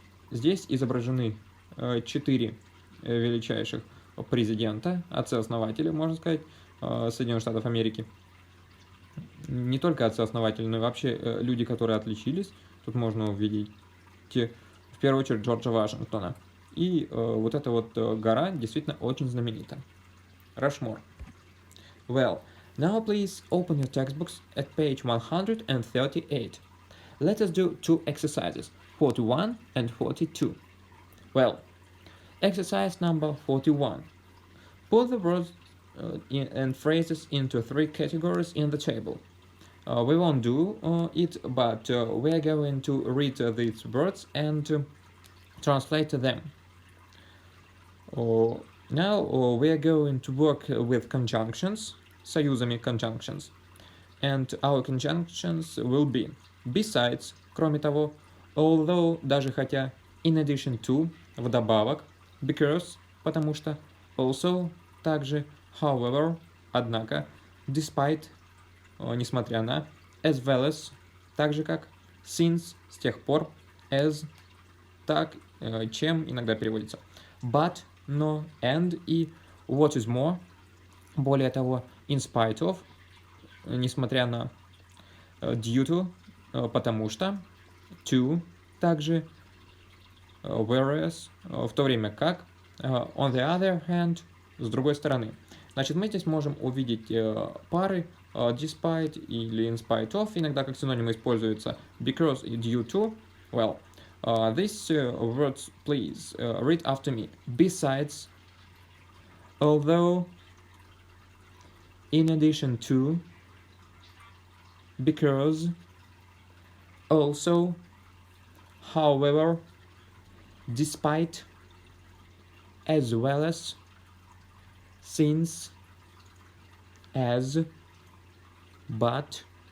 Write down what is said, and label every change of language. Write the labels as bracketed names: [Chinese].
[Russian] Здесь изображены 4 величайших президента, отцы-основатели, можно сказать, Соединенных Штатов Америки. Не только отцы-основатели, но и вообще люди, которые отличились. Тут можно увидеть в первую очередь Джорджа Вашингтона. И вот эта вот гора действительно очень знаменита. Рашмор. [English] Well, now please open your textbooks at page 138. Let us do 2 exercises, 41 and 42. Well, exercise number 41. Put the words and phrases into 3 categories in the table. We won't do it, but we are going to read these words and translate them. Now we are going to work with conjunctions, [Russian] союзами [English] conjunctions, and our conjunctions will be besides, [Russian] кроме того, [English] although, [Russian] даже хотя, [English] in addition to, [Russian] вдобавок, [English] because, [Russian] потому что, [English] also, [Russian] также, [English] however, [Russian] однако, [English] despite, [Russian] несмотря на, [English] as well as, [Russian] так же как, [English] since, [Russian] с тех пор, [English] as, [Russian] так, чем иногда переводится. [English] But, [Russian] но, [English] and [Russian] и [English] what is more, [Russian] более того, [English] in spite of, [Russian] несмотря на, [English] due to, [Russian] потому что, [English] to, [Russian] также, [English] whereas, [Russian] в то время как, [English] on the other hand, [Russian] с другой стороны. Значит, мы здесь можем увидеть пары [English] despite [Russian] или [English] in spite of, [Russian] иногда как синонимы используются [English] because [Russian] и [English] due to. Well, these words, please read after me. Besides, although, in addition to, because, also, however, despite, as well as, since, as, but,